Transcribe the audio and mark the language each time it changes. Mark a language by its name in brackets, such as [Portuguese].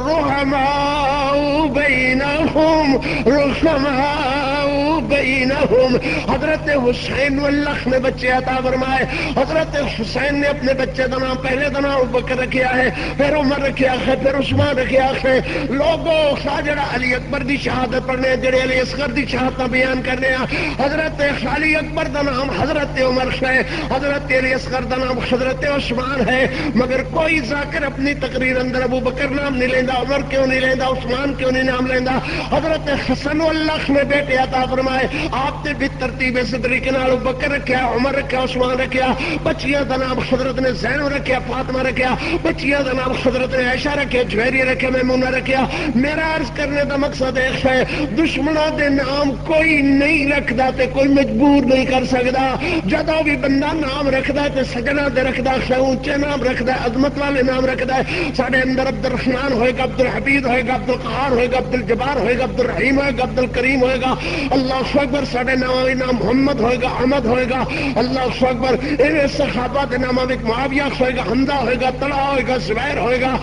[Arabic] رحماء بینہم رحماء بینہم. [Urdu] حضرت حسین اللہ نے بچے عطا فرمائے. حضرت حسین نے اپنے بچے کا نام پہلے کا نام ابو بکر رکھا ہے پھر عمر رکھا ہے پھر عثمان رکھا ہے. [Punjabi] لوگوں جڑا علی اکبر دی شہادت پڑھنے جڑے علی اصغر دی شہادت بیان کرنے حضرت علی اکبر دا نام حضرت عمر ہے حضرت علی اصغر دا نام حضرت عثمان ہے. مگر کوئی ذاکر اپنی تقریر اندر ابو بکر نام نہیں لینا عمر کیوں نہیں لینا عثمان کیوں نہیں نام لینا. [Urdu] حضرت حسن اللہ نے بیٹے عطا فرمائے آپ نے بھی ترتیب اس طریقے ابو بکر رکھا عمر رکھا عثمان رکھا. بچیاں کا نام حضرت نے زینب رکھا فاطمہ رکھا. بچیاں کا نام حضرت نے عائشہ رکھا جویریہ رکھا میمونہ رکھا. میرا عرض کرنے کا مقصد ایک ہے [Punjabi] دشمنوں دے نام کوئی نہیں رکھدا تے کوئی مجبور نہیں کر سکتا. جدوں بھی بندہ نام رکھدا تے سجنا دے رکھدا اونچے نام رکھدا ہے عظمت والے نام رکھدا ہے. سارے اندر عبد الرحمان ہوئے گا عبد الحمید ہوئے گا عبد القہار ہوئے گا عبد الجبار ہوئے گا عبد الرحیم ہوئے گا عبد الکریم ہوئے گا. اللہ اکبر. سارے نام محمد ہوئے گا احمد ہوئے گا. اللہ اکبر. [Urdu] انہیں صحابہ کے ناموں میں [Punjabi] معاویہ ہوئے گا حمزہ ہوئے گا طلحہ ہوئے گا زبیر ہوئے گا.